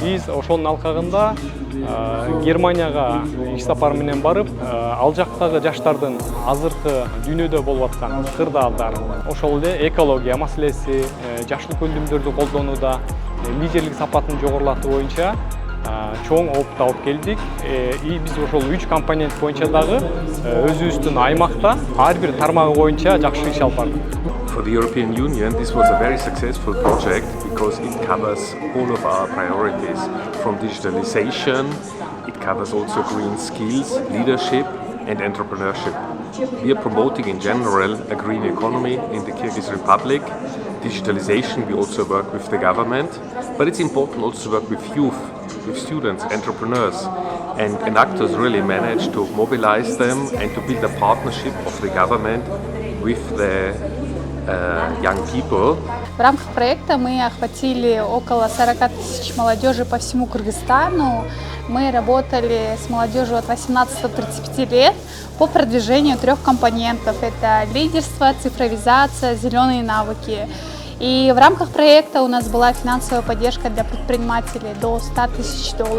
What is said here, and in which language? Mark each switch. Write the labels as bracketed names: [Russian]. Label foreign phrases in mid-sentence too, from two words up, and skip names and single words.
[Kyrgyz] Биз ошонун алкагында Германияга иш сапар менен барып, ал жактагы жаштардын азыркы дүйнөдө болуп аткан кырдаалдар, ошол эле экология маселеси, жашыл көндүмдөрдү колдонууда лидерлик сапатын жогорулатуу боюнча чоң опыт алып келдик. И биз ошол 3 компонент боюнча дагы өзүбүздүн аймакта ар бир тармагы боюнча жакшы иш алып бардык. [English] For the European Union, this was a very successful project because it covers all of our priorities, from digitalization, it covers also green skills, leadership and entrepreneurship. We are promoting in general a green economy in the Kyrgyz Republic. Digitalization, we also work with the government, but it's important also to work with youth, with students, entrepreneurs, and actors really manage to mobilize them and to build a partnership of the government with the young people. [Russian] В рамках проекта мы охватили около 40 тысяч молодежи по всему Кыргызстану. Мы работали с молодежью от 18 до 35 лет по продвижению 3 компонентов. Это лидерство, цифровизация, зеленые навыки. И в рамках проекта у нас была финансовая поддержка для предпринимателей до $100 тысяч.